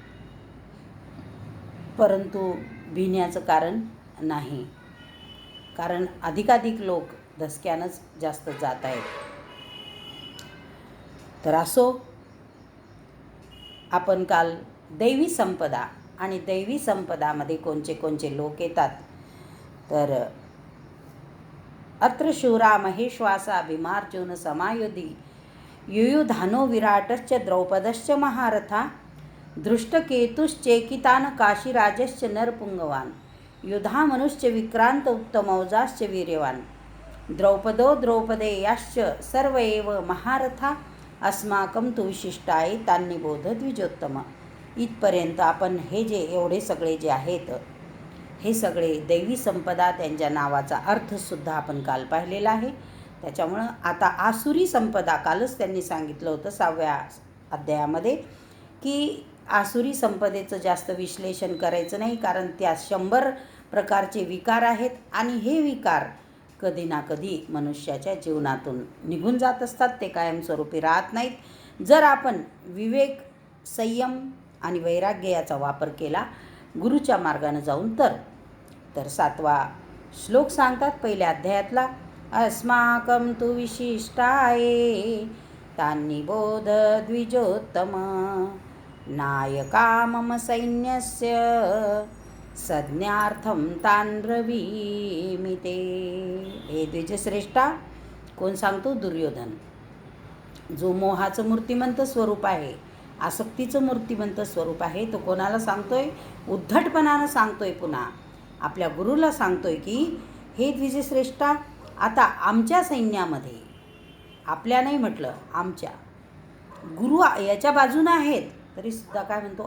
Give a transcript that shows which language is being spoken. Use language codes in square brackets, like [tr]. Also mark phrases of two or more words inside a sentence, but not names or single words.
[mr] परंतु भिण्याचं कारण नाही, कारण अधिकाधिक लोक धसक्यानंच जास्त जात आहेत. तर असो, आपण काल दैवी संपदा आणि दैवी संपदामध्ये कोणचे लोक येतात, तर [sa] अत्र शूरा महेश्वासा भीमार्जुन समायुधी युयुधानो विराटश्च द्रौपदश्च महारथा दृष्टकेतुश्चेकितान काशीराजश्च नरपुंगवान युधामनुश्च विक्रांत उत्तमौजाश्च वीर्यवान द्रौपदो द्रौपदेयाश्च सर्व एव महारथा अस्माकं तु विशिष्टाय तान्निबोध द्विजोत्तम. [mr] इथपर्यंत आपण हे जे एवढे सगळे जे आहेत, हे सगळे दैवी संपदा, त्यांच्या नावाचा अर्थसुद्धा आपण काल पाहिलेला आहे. त्याच्यामुळं आता आसुरी संपदा, कालच त्यांनी सांगितलं होतं 6व्या अध्यायामध्ये की आसुरी संपदेचं जास्त विश्लेषण करायचं नाही, कारण त्या 100 प्रकारचे विकार आहेत आणि हे विकार कधी ना कधी मनुष्याच्या जीवनातून निघून जात असतात, ते कायमस्वरूपी राहत नाहीत. जर आपण विवेक, संयम आणि वैराग्य याचा वापर केला गुरुच्या मार्गाने जाऊन, तर 7वा श्लोक सांगतात पहिल्या अध्यायातला, [sa] अस्माकं तु विशिष्टाये तान्निबोध द्विजोत्तम नायका मम सैन्यस्य संज्ञार्थं तान् ब्रवीमि ते. [mr] हे द्विजश्रेष्ठा कोण सांगतो? दुर्योधन, जो मोहाचं मूर्तिमंत स्वरूप आहे, आसक्तीचं मूर्तिमंत स्वरूप आहे, तो कोणाला सांगतोय? उद्धटपणानं सांगतोय. पुन्हा आपल्या गुरुला सांगतोय की हे द्विजश्रेष्ठा, आता आमच्या सैन्यामध्ये, आपल्या नाही म्हटलं, आमच्या, गुरु याच्या बाजूनं आहेत तरीसुद्धा काय म्हणतो?